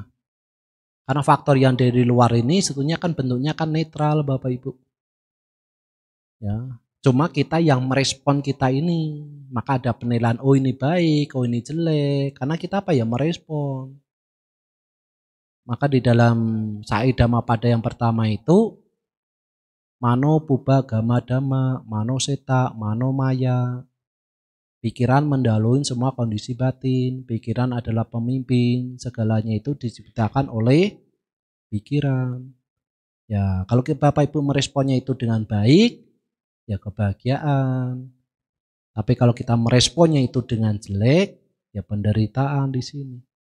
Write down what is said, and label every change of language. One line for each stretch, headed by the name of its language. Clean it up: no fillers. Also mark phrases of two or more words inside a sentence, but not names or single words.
Indonesian: Karena faktor yang dari luar ini sebetulnya kan bentuknya kan netral Bapak Ibu. Ya. Cuma kita yang merespon kita ini, maka ada penilaian oh ini baik, oh ini jelek, karena kita apa ya merespon. Maka di dalam Sai Dhammapada yang pertama itu
Pali: mano puba gama dhamma, mano seta, mano maya.
Indonesian: Pikiran mendahului semua kondisi batin, pikiran adalah pemimpin, segalanya itu diciptakan oleh pikiran. Ya, kalau Bapak Ibu meresponnya itu dengan baik, ya kebahagiaan. Tapi kalau kita meresponnya itu dengan jelek, ya penderitaan di sini.